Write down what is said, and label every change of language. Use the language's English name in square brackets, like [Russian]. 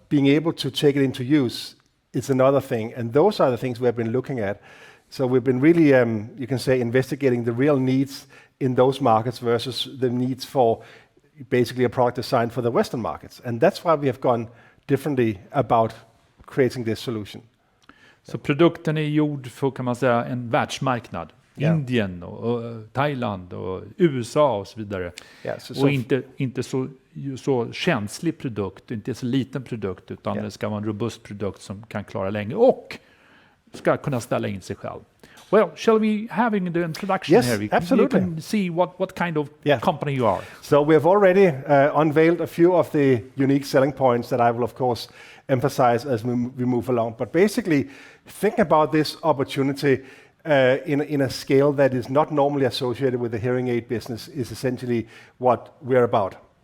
[English] being able to take it into use is another thing. And those are the things we have been looking at. So we've been really, you can say, investigating the real needs in those markets versus the needs for basically a product designed for the Western markets. And that's why we have gone differently about creating this solution. [Swedish] Så produkten är gjord för, kan man säga, en världsmarknad. Indien och Thailand och USA och så vidare. Och inte så känslig produkt, inte så liten produkt, utan det ska vara en robust produkt som kan klara länge och ska kunna ställa in sig själv. [English] Well, shall we having the introduction here? Absolutely. You can see what kind of company you are. So we have already unveiled a few of the unique selling points that I will, of course, emphasize as we move along. But basically, think about this opportunity in a scale that is not normally associated with the hearing aid business is essentially what we're about.